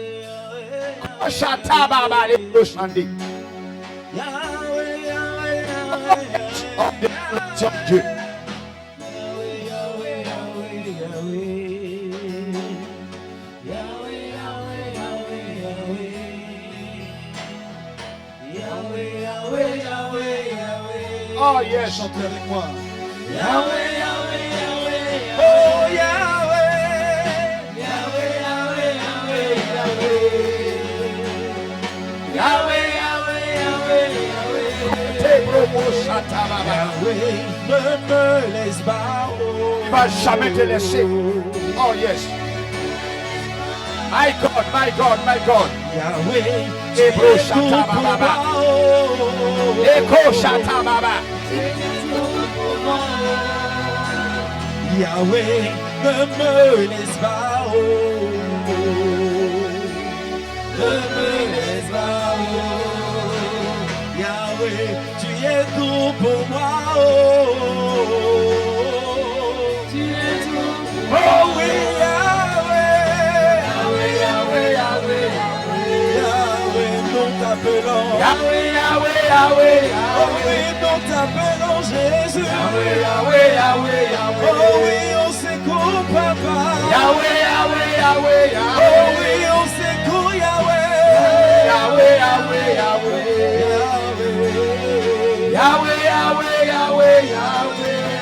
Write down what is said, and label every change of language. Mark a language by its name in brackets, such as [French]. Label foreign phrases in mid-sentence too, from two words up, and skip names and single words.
[French] Oh Dieu. [English] Oh yes, [French] chantez avec moi. Yahweh, Yahweh, Yahweh, oh Yahweh, Yahweh, Yahweh, Yahweh, Yahweh, Yahweh, Yahweh, Yahweh, ne me laisse pas. Il va jamais te laisser. [English] Oh yes. My God, my God, my God. Yahweh, Ebro Shata Baba. Eko Shata Baba. [French] Yahweh, ne me laisse pas, oh, ne me laisse pas, oh, Yahweh, tu es tout pour moi, oh, tu es tout pour moi, oh oui, Yahweh, Yahweh, Yahweh, Yahweh, Yahweh, nous t'appelons, Yahweh, Yahweh, Yahweh, oh oui, nous t'appelons Jésus, Yahweh, Yahweh, Yahweh, Yahweh, oh oui, on s'écoute, papa, Yahweh, Yahweh, Yahweh, Yahweh, oh oui, on s'écoute, Yahweh, Yahweh, Yahweh, Yahweh, Yahweh, Yahweh, Yahweh, Yahweh.